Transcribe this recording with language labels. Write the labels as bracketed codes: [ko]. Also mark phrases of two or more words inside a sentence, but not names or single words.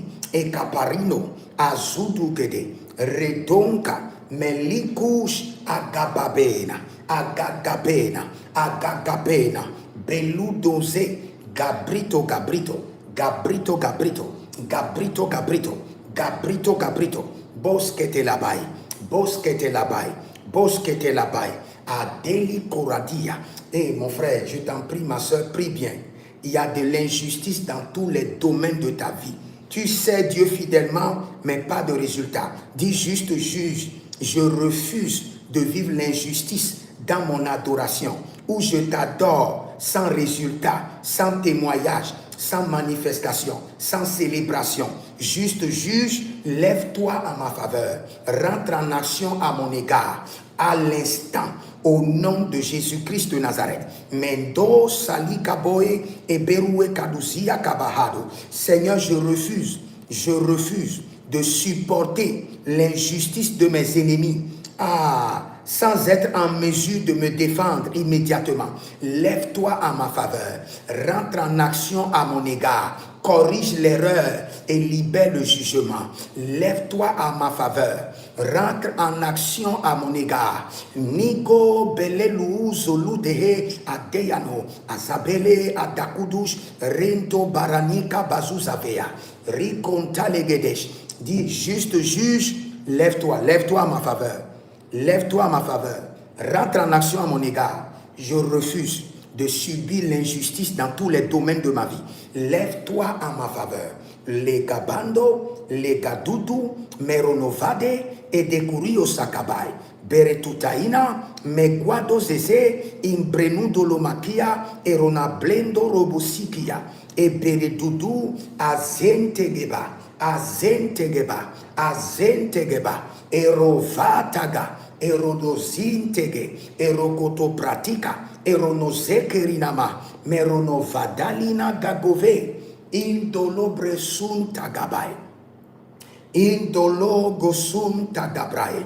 [fr] ekaparino, azudugede, redonka, melikush, agababena, agagabena, agagabena, beludoze, gabrito, gabrito, gabrito, gabrito, gabrito, gabrito, gabrito, gabrito, boskete labai, boskete labai, boskete labai, adeli koradia. Et mon frère, je t'en prie, ma soeur, prie bien. Il y a de l'injustice dans tous les domaines de ta vie. Tu sais Dieu fidèlement, mais pas de résultat. Dis juste juge, je refuse de vivre l'injustice dans mon adoration, où je t'adore sans résultat, sans témoignage, sans manifestation, sans célébration. Juste juge, lève-toi en ma faveur. Rentre en action à mon égard. À l'instant, au nom de Jésus-Christ de Nazareth. Mendo sali kaboe et beroué kadousia kabahado. Seigneur, je refuse de supporter l'injustice de mes ennemis. Sans être en mesure de me défendre immédiatement. Lève-toi en ma faveur. Rentre en action à mon égard. Corrige l'erreur et libère le jugement. Lève-toi à ma faveur. Rentre en action à mon égard. Nigo belelu zolu dehe adeyano azabele adakudush rento baranika bazuzavea rikonta legedesh. Dis juste juge, lève-toi à ma faveur. Lève-toi à ma faveur. Rentre en action à mon égard. Je refuse de subir l'injustice dans tous les domaines de ma vie. Lève-toi à ma faveur. Les gabando, les gadoudou, meronovade et decurio sakabai. Beretutaina, meguado zeze, imbrenudo lomakia, erona blendo robosikia, et beredudu azentegeba, azentegeba, azentegeba, erovataga, erodozintege, erokotopratika, eronozekerinama, meronovadalina gagove, indolobresuntagabai, Indologo sum tagabrae.